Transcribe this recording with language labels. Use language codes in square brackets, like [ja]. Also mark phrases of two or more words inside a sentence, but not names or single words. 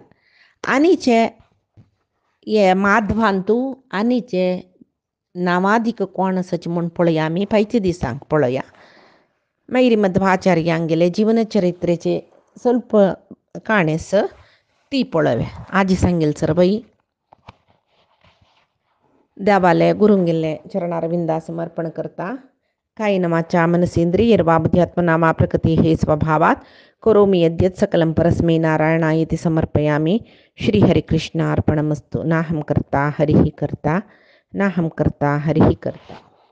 [kok] आनीचे हे माधवांतू आनीचे नावादीक कोण आसाचे म्हूण पळया आमी फायच्या दिसांक पळया. मागीर मध्वाचार्यांगेले जीवनचरित्रेचे ಸ್ವಲ್ಪ काणेस ती पळोव्या. आजी सांगेल सर बाई देवाले गुरुंगेले चरणारविंदा समर्पण करता. [sa] कायेन वाचा मनसेंद्रियैर्वा बुद्ध्यात्मना प्रकृती हे स्वभावात करोमि यद्यत् सकलं परस्मै नारायणायेति समर्पयामि. श्रीहरिकृष्णार्पणमस्तु. नाहं कर्ता हरिः कर्ता नाहं कर्ता हरिः कर्ता.